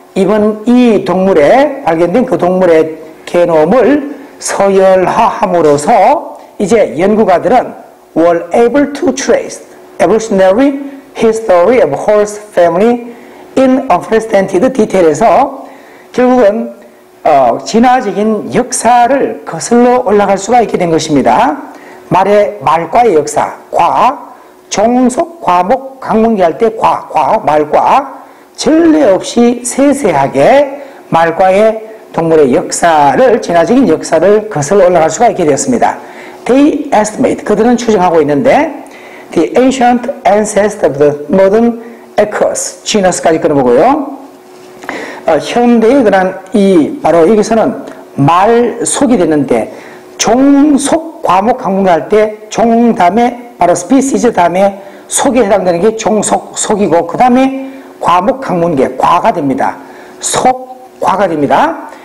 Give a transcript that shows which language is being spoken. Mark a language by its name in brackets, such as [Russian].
[Korean] 이번 이 동물에 발견된 그 동물의 게놈을 서열화함으로써 이제 연구가들은 [English] were able to trace evolutionary history of horse family in unprecedented detail [Korean] 에서 결국은 진화적인 역사를 거슬러 올라갈 수가 있게 된 것입니다. 말과의 역사, 종속, 과목, 강문기할 때 말과 전례 없이 세세하게 말과의 동물의 역사를, 진화적인 역사를 거슬러 올라갈 수가 있게 되었습니다. [English] They estimate, [Korean] 그들은 추정하고 있는데 [English] the ancient ancestor of the modern equus, genus [Korean] 까지 끊어보고요. 현대의 그런 바로 여기서는 말속이 되는데 종속, 과목, 강문할 때 종 다음에 바로 species 다음에 속에 해당되는 게 종속, 속이고 그 다음에 과목, 강문계, 과가 됩니다. 과가 됩니다.